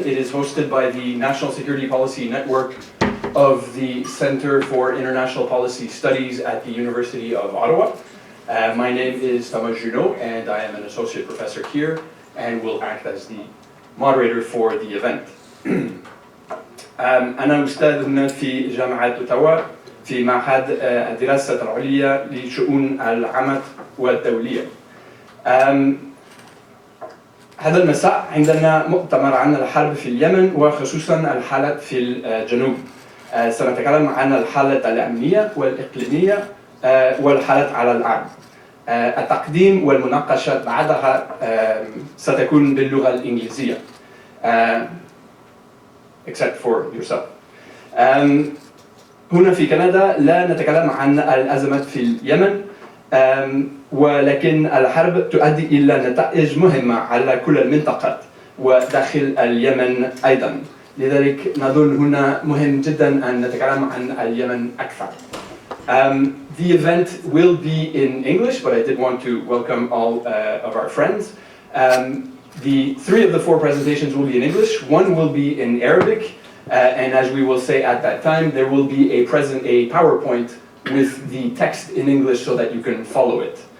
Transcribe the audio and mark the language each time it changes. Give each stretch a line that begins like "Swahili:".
English: It is hosted by the National Security Policy Network of the Center for International Policy Studies at the University of Ottawa. My name is Juneau and I am an associate professor here and will act as the moderator for the event.
Arabic: أنا أستاذ هنا في جامعة أوتاوا في معهد الدراسات العليا لشؤون العمل والدولية. هذا المساء عندنا مؤتمر عن الحرب في اليمن وخصوصا الحالة في الجنوب. سنتكلم عن الحالة الأمنية والإقليمية والحالة على الأرض. التقديم والمناقشة بعدها ستكون باللغة الإنجليزية.
English: Except for yourself.
Arabic: هنا في كندا لا نتكلم عن الأزمات في اليمن. ولكن الحرب تؤدي إلى نتائج مهمة على كل المنطقة وداخل اليمن أيضا. لذلك نظن هنا مهم جدا أن نتكلم عن اليمن أكثر.
English: The event will be in English, but I did want to welcome all of our friends. The three of the four presentations will be in English. One will be in Arabic, and as we will say at that time, there will be a PowerPoint with the text in English so that you can follow it.